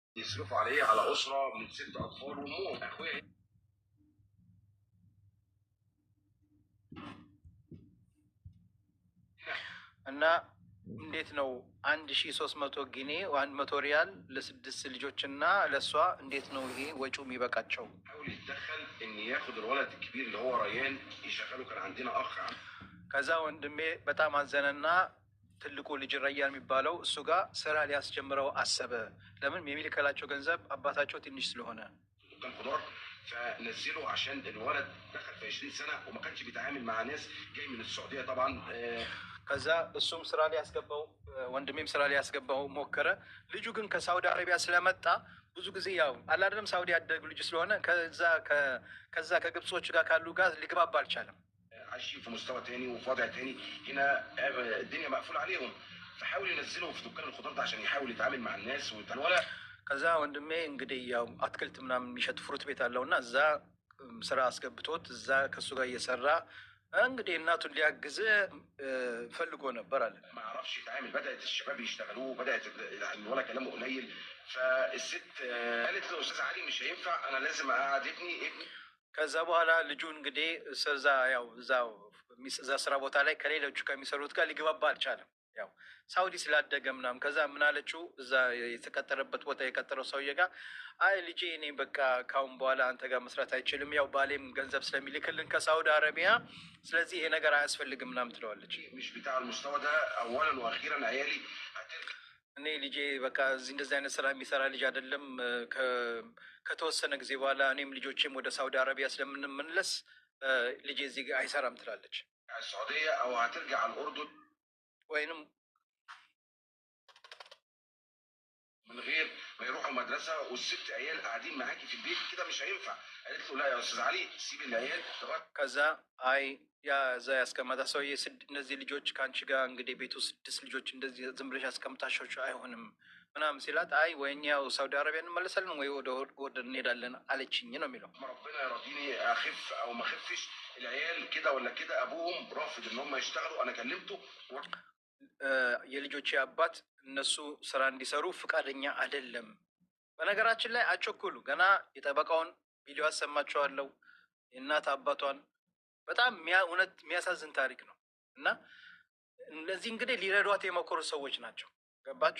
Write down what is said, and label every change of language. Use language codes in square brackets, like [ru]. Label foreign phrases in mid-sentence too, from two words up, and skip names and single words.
[ar] يصرفوا عليه على أسرة من 6 أطفال وأمهم أخويا. [am] እና እንዴት ነው 1300 ጊኒ 100 ሪያል ለስድስት ልጆችና ለሷ እንዴት ነው ይሄ ወጪው የሚበቃቸው? [ar] حاول يتدخل إن ياخد الولد الكبير اللي هو ريان يشغله. كان عندنا أخ [am] ከዛ ወንድሜ በጣም አዘነና ትልቁ ልጅ ረያን የሚባለው እሱ ጋር ስራ ሊያስጀምረው አሰበ። ለምን የሚልከላቸው ገንዘብ አባታቸው ትንሽ ስለሆነ [ar] كان خضار. فنزله عشان الولد دخل في 20 سنة وما كانش بيتعامل مع ناس جاي من السعودية طبعا. [am] ከዛ እሱም ስራ ሊያስገባው ወንድሜም ስራ ሊያስገባው ሞከረ። ልጁ ግን ከሳውዲ አረቢያ ስለመጣ ብዙ ጊዜ ያው አላደለም ሳውዲ ያደጉ ልጅ ስለሆነ ከዛ ከግብጾች ጋር ካሉ ጋር ሊግባባ አልቻለም። [ar] عايشين في مستوى تاني وفي وضع تاني. هنا الدنيا مقفولة عليهم. فحاول ينزلهم في دكان الخضار ده عشان يحاول يتعامل مع الناس ولا. [am] ከዛ ወንድሜ እንግዲህ ያው አትክልት ምናምን የሚሸጥ ፍሩት ቤት አለውና እዛ ስራ አስገብቶት እዛ ከሱ ጋር እየሰራ እንግዲህ እናቱን ሊያግዝ ፈልጎ ነበር አለ። [ar] ما عرفش يتعامل. بدأت الشباب يشتغلوه. بدأت الولد كلامه قليل. فالست قالت له استاذ علي مش هينفع انا لازم اقعد ابني. [am] ከዛ በኋላ ልጁ እንግዲህ እዛ ያው እዛ ስራ ቦታ ላይ ከሌሎቹ ከሚሰሩት ጋር ሊግባባ አልቻለም። ያው ሳውዲ ስላደገ ምናምን ከዛ ምን አለችው እዛ የተቀጠረበት ቦታ የቀጠረው ሰውዬ ጋር አይ ልጄ እኔ በቃ ካሁን በኋላ አንተ ጋር መስራት አይችልም፣ ያው ባሌም ገንዘብ ስለሚልክልን ከሳውዲ አረቢያ ስለዚህ ይሄ ነገር አያስፈልግም ምናምን ትለዋለች። [ar] مش بتاع المستوى ده. اولا واخيرا عيالي [am] እኔ ልጄ በቃ እዚህ እንደዚህ አይነት ስራ የሚሰራ ልጅ አይደለም። ከተወሰነ ጊዜ በኋላ እኔም ልጆቼም ወደ ሳውዲ አረቢያ ስለምንመለስ ልጄ እዚህ አይሰራም ትላለች። [ar] السعودية او هترجع الاردن ወይንም من غير ما يروحوا المدرسة والست عيال قاعدين معاكي في البيت كده مش هينفع. قالت له لا يا استاذ علي سيب العيال. [am] ከዛ አይ ያ እዛ ያስቀመጠ ሰውዬ እነዚህ ልጆች ከአንቺ ጋር እንግዲህ ቤቱ 6 ልጆች እንደዚህ ዝም ብለሽ አስቀምጣሻቸው አይሆንም ምናምን ሲላት አይ ወይ እኛው ሳውዲ አረቢያ እንመለሳለን ወይ ወደ እንሄዳለን አለችኝ ነው የሚለው። [ar] ربنا يرضيني اخف او ما اخفش. العيال كده ولا كده ابوهم رافض ان هم يشتغلوا. انا كلمته [am] የልጆቼ አባት እነሱ ስራ እንዲሰሩ ፍቃደኛ አይደለም። በነገራችን ላይ አቸኩሉ ገና የጠበቃውን ቪዲዮ አሰማቸዋለሁ የእናት አባቷን በጣም እውነት የሚያሳዝን ታሪክ ነው። እና እነዚህ እንግዲህ ሊረዷት የሞከሩ ሰዎች ናቸው። ገባችሁ?